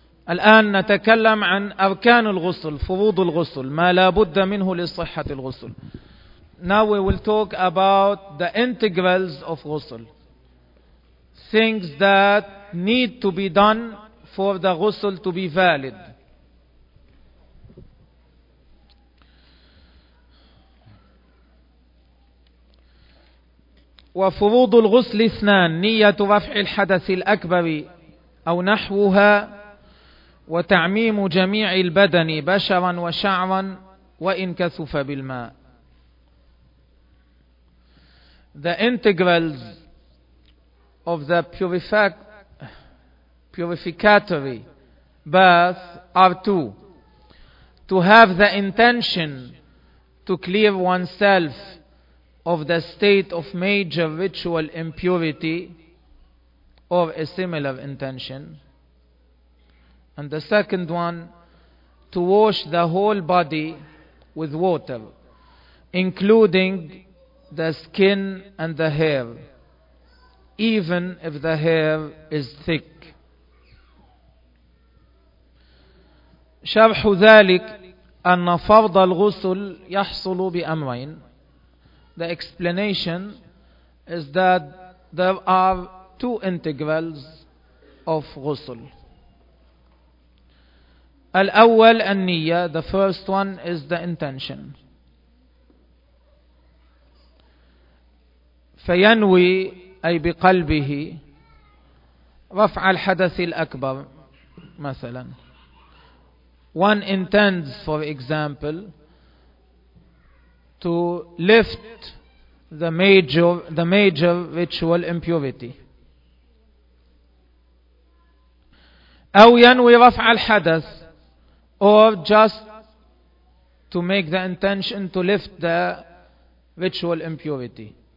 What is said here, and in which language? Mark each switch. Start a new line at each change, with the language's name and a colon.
Arabic: الآن نتكلم عن أركان الغسل. فروض الغسل ما لا بد منه لصحة الغسل.
English: Now we will talk about the integrals of غسل. Things that need to be done for the غسل to be valid.
Arabic: وفروض الغسل اثنان نية رفع الحدث الأكبر أو نحوها وتعميم جميع البدن بشرا وشعرا وإن كثف بالماء.
English: The integrals of the purificatory bath are two. To have the intention to clear oneself of the state of major ritual impurity or a similar intention, and the second one, to wash the whole body with water including the skin and the hair even if the hair is thick.
Arabic: شرح ذلك أن فرض الغسل يحصل بأمرين.
English: The explanation is that there are two integrals of ghusl.
Arabic: الأول النية,
English: the first one is the intention.
Arabic: فينوي أي بقلبه رفع الحدث الأكبر مثلا.
English: One intends, for example, to lift the major ritual impurity.
Arabic: أو ينوي رفع الحدث,
English: or just to make the intention to lift the ritual impurity.